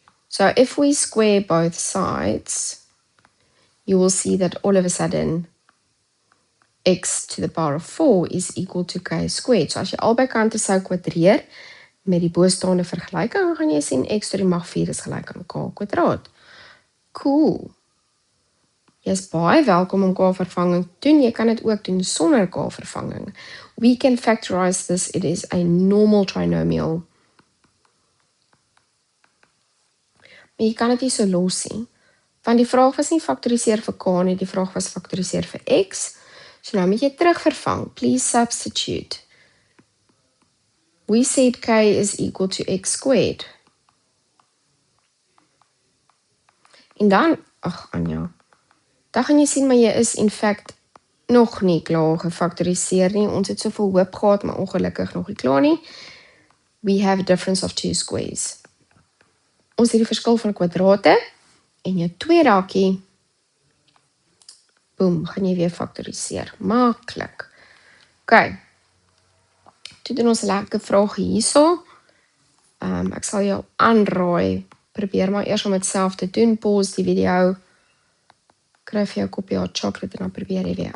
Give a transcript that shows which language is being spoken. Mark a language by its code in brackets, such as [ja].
[en] So if we square both sides, you will see that all of a sudden, x to the power of 4 is equal to k squared. [af] So as jy albei kante sou kwadreer, met die bostaande vergelyking, gaan jy sien x tot die mag 4 is gelyk aan k kwadraat. Cool. Jy is baie welkom om k-vervanging te doen. Jy kan dit ook doen sonder k-vervanging. [en] We can factorize this. It is a normal trinomial. [af] Maar jy kan dit nie so los nie. Want die vraag was nie faktoriseer vir k nie, die vraag was faktoriseer vir x. So nou moet jy terugvervang. [en] Please substitute. We said k is equal to x squared. [af] En dan, ag Anja, dan gaan jy sien, maar jy is in fact nog nie klaar gefaktoriseer nie. Ons het soveel hoop gehad, maar ongelukkig nog nie klaar nie. [en] We have a difference of 2 squares. [af] Ons het die verskil van kwadrate, en jou tweede hakkie, boom, gaan jy weer faktoriseer. Maklik. Ok. Toe doen ons 'n lekker vraag hierso. Ek sal jou aanraai, probeer maar eers om dit self te doen, pause die video, kry vir jou koppie hot chocolate en dan probeer jy weer.